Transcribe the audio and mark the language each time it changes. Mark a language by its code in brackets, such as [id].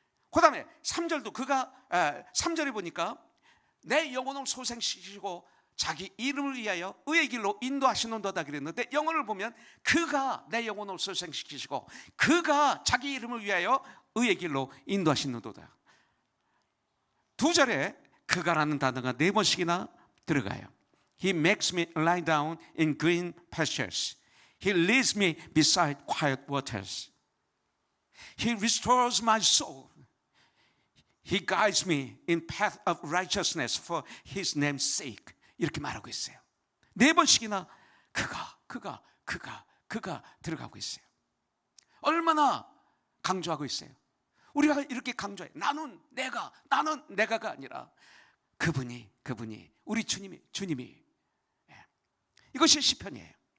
[ko] 그 다음에 3절도 3절에 보니까 내 영혼을 소생시키시고 자기 이름을 위하여 의의 길로 인도하시는도다 그랬는데, 영어를 보면 그가 내 영혼을 소생시키시고 그가 자기 이름을 위하여 의의 길로 인도하시는도다. 2절에 그가라는 단어가 4번씩이나 들어가요. [en] He makes me lie down in green pastures. He leads me beside quiet waters. He restores my soul. He guides me in path of righteousness for His name's sake. [ko] 이렇게 말하고 있어요. 4번씩이나 그가 들어가고 있어요. 얼마나 강조하고 있어요. 우리가 이렇게 강조해요. 나는 내가가 아니라 그분이 우리 주님이 이것이 시편이에요.